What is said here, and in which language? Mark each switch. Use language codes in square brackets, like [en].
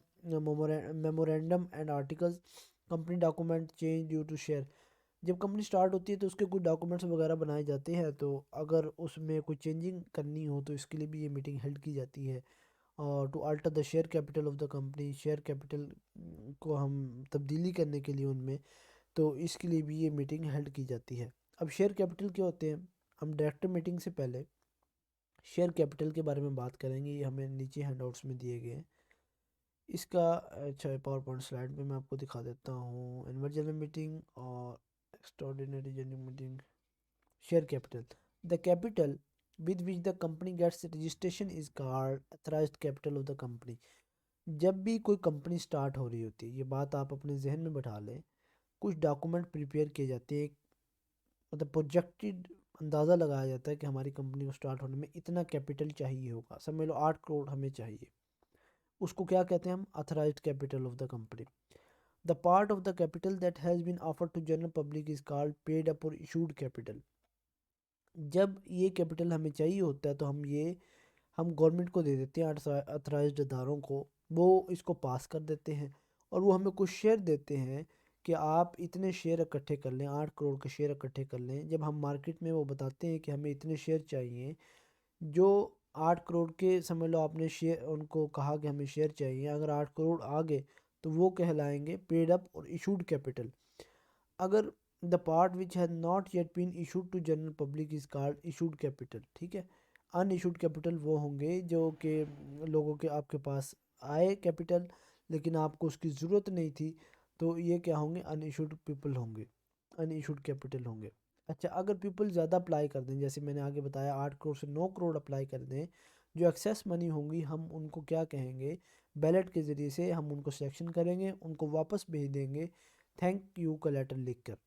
[en] memorandum and articles company document change due to share, [ur] جب company start ہوتی ہے تو اس کے کچھ ڈاکومنٹس وغیرہ بنائے جاتے ہیں، تو اگر اس میں کوئی چینجنگ کرنی ہو تو اس کے لیے بھی یہ میٹنگ ہیلڈ کی جاتی ہے۔ اور [en] to alter the share capital of the company, [ur] share capital کو ہم تبدیلی کرنے کے لیے ان میں، تو اس کے لیے بھی یہ میٹنگ ہیلڈ کی جاتی ہے۔ اب شیئر کیپٹل کیا ہوتے ہیں، ہم ڈائریکٹر میٹنگ سے پہلے شیئر کیپٹل کے بارے میں بات کریں گے، یہ ہمیں نیچے ہینڈ آؤٹس میں دیے گئے ہیں۔ اس کا اچھا پاور پوائنٹ سلائڈ پہ میں آپ کو دکھا دیتا ہوں. اینول جنرل میٹنگ اور ایکسٹراڈینری general meeting. Share capital. [en] The capital with which the company gets registration is called authorized capital of the company. [ur] جب بھی کوئی کمپنی سٹارٹ ہو رہی ہوتی ہے، یہ بات آپ اپنے ذہن میں بٹھا لیں، کچھ ڈاکومنٹ پریپیئر کیے جاتے ہیں، مطلب پروجیکٹڈ اندازہ لگایا جاتا ہے کہ ہماری کمپنی کو سٹارٹ ہونے میں اتنا کیپٹل چاہیے ہوگا، سمجھ لو 8 کروڑ ہمیں چاہیے. اس کو کیا کہتے ہیں ہم؟ [en] authorized capital of the company. The part of the capital that has been offered to general public is called paid up or issued capital. [ur] جب یہ کیپٹل ہمیں چاہیے ہوتا ہے تو ہم گورنمنٹ کو دے دیتے ہیں، اتھرائزڈ اداروں کو، وہ اس کو پاس کر دیتے ہیں اور وہ ہمیں کچھ شیئر دیتے ہیں کہ آپ اتنے شیئر اکٹھے کر لیں، 8 کروڑ کے شیئر اکٹھے کر لیں. جب ہم مارکیٹ میں وہ بتاتے ہیں کہ ہمیں اتنے شیئر چاہیے، جو 8 کروڑ کے، سمجھ لو آپ نے شیئر ان کو کہا کہ ہمیں شیئر چاہیے، اگر 8 کروڑ آ گئے تو وہ کہلائیں گے پیڈ اپ اور ایشوڈ کیپٹل. [en] اگر the part which has not yet been issued to general public is called issued capital. [ur] ٹھیک ہے. ان ایشوڈ کیپٹل وہ ہوں گے جو کہ لوگوں کے آپ کے پاس آئے کیپٹل لیکن آپ کو اس کی ضرورت نہیں تھی، تو یہ کیا ہوں گے؟ ان ایشوڈ پیپل ہوں گے، ان ایشوڈ کیپٹل ہوں گے. اچھا، اگر پیپل زیادہ اپلائی کر دیں، جیسے میں نے آگے بتایا 8 کروڑ سے 9 کروڑ اپلائی کر دیں، جو ایکسیس منی ہوں گی ہم ان کو کیا کہیں گے؟ بیلٹ کے ذریعے سے ہم ان کو سلیکشن کریں گے، ان کو واپس بھیج دیں گے تھینک یو کا لیٹر لکھ کر.